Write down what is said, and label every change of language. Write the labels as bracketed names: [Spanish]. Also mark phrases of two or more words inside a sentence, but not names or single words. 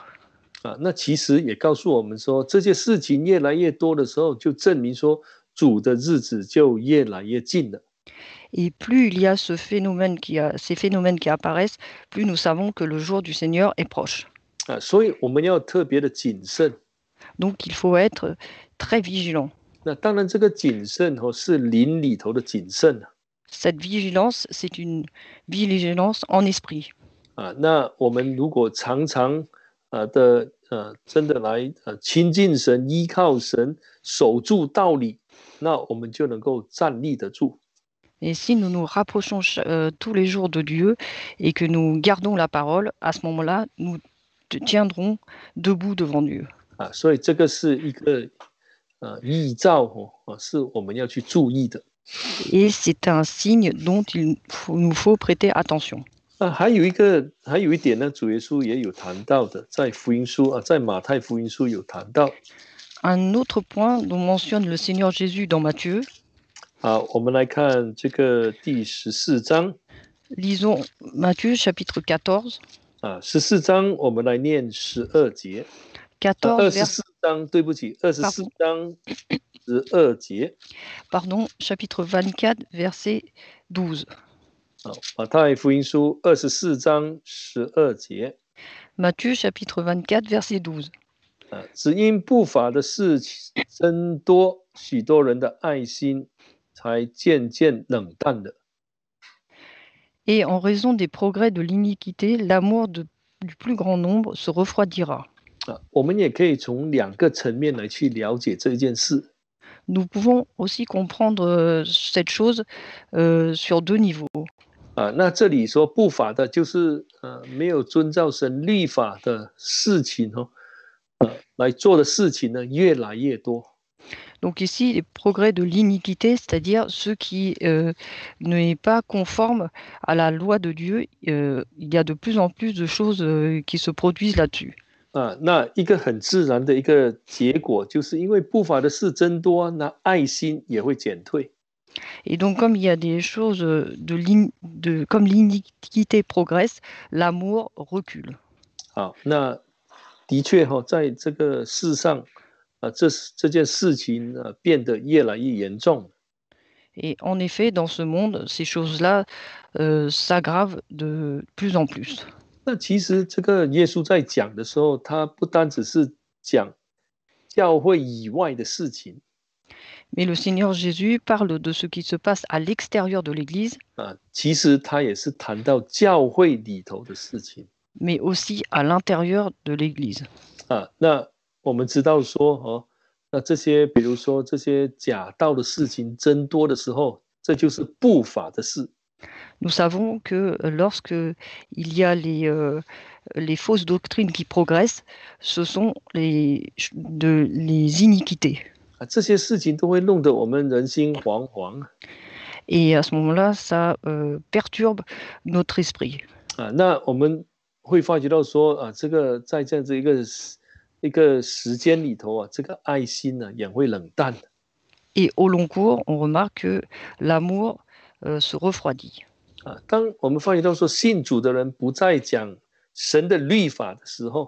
[Chinese] 那其实也告诉我们说，这些事情越来越多的时候，就证明说主的日子就越来越近了。 [French] Et plus il y a ces phénomènes qui apparaissent, plus nous savons que le jour du Seigneur est proche. [Chinese] 所以我们要特别的谨慎。 [French] Donc il faut être très vigilant. [Chinese] 那当然，这个谨慎是灵里头的谨慎。 [French] Cette vigilance, c'est une vigilance en esprit. [Chinese] 那我们如果常常真的来亲近神、依靠神、守住道理，那我们就能够站立得住。 [French] Et si nous nous rapprochons tous les jours de Dieu et que nous gardons la parole, à ce moment-là, nous tiendrons debout devant Dieu. [Chinese] 所以这个是一个预兆是我们要去注意的。 [French] Et c'est un signe dont nous faut prêter attention. [Chinese] 还有一点呢，主耶稣也有谈到的，在福音书在马太福音书有谈到。 [French] Un autre point dont mentionne le Seigneur Jésus dans Matthieu. [Chinese] 我们来看这个第14章。 [French] Lisons Matthieu chapitre 14. [Chinese] 14 章我们来念12节。 24章，对不起，24章12节。 [French] Pardon, chapitre 24, verset 12. [Chinese] 马太福音书24章12节。 [French] Matthieu chapitre 24, verset 12. [Chinese] 只因不法的事增多，许多人的爱心才渐渐冷淡了。 [French] Et en raison des progrès de l'iniquité, l'amour du plus grand nombre se refroidira. [Chinese] 我们也可以从2个层面来去了解这件事。 [French] Nous pouvons aussi comprendre cette chose sur 2 niveaux. [Chinese] 那这里说不法的，就是没有遵照神律法的事情来做的事情呢，越来越多。 [French] Donc ici, les progrès de l'iniquité, c'est-à-dire ceux qui n'est pas conformes à la loi de Dieu, il y a de plus en plus de choses qui se produisent là-dessus. [Chinese] 那一个很自然的一个结果，就是因为不法的事增多，那爱心也会减退。 [French] Et donc, comme il y a des choses comme l'iniquité progresse, l'amour recule. [Chinese] 好，那的确在这个世上这件事情变得越来越严重。 [French] Et en effet, dans ce monde, ces choses-là s'aggravent de plus en plus. [Chinese] 那其实这个耶稣在讲的时候，他不单只是讲教会以外的事情 [French] Mais le Seigneur Jésus parle de ce qui se passe à l'extérieur de l'Église, [Chinese] 其实他也是谈到教会里头的事情 [French] mais aussi à l'intérieur de l'Église. [Chinese] 那我们知道说那这些比如说这些假道的事情增多的时候，这就是不法的事。 [French] Nous savons que lorsque il y a les fausses doctrines qui progressent, ce sont les iniquités. [Chinese] 这些事情都会弄得我们人心惶惶。 [French] Et à ce moment-là, ça perturbe notre esprit. [Chinese] 那我们会发觉到说这个在这样子一个时间里头这个爱心呢也会冷淡。 [French] Et au long cours, on remarque que l'amour se refroidit. [Chinese] 当我们发觉到说信主的人不再讲神的律法的时候，